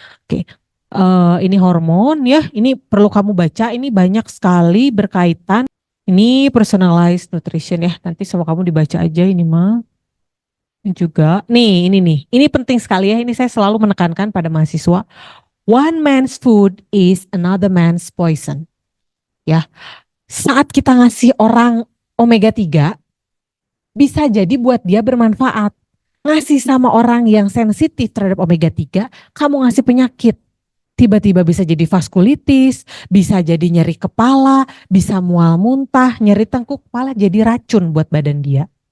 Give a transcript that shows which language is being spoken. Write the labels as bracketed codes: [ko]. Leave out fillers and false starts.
[id] Oke, ini hormon ya. Ini perlu kamu baca. Ini banyak sekali berkaitan. Ini personalized nutrition ya. Nanti sama kamu dibaca aja ini mah. Ini juga. Nih, ini nih. Ini penting sekali ya. Ini saya selalu menekankan pada mahasiswa. [en] One man's food is another man's poison. [id] Ya, saat kita ngasih orang omega 3 bisa jadi buat dia bermanfaat. Ngasih sama orang yang sensitif terhadap omega 3, kamu ngasih penyakit. Tiba-tiba bisa jadi vaskulitis, bisa jadi nyeri kepala, bisa mual muntah, nyeri tengkuk kepala, jadi racun buat badan dia.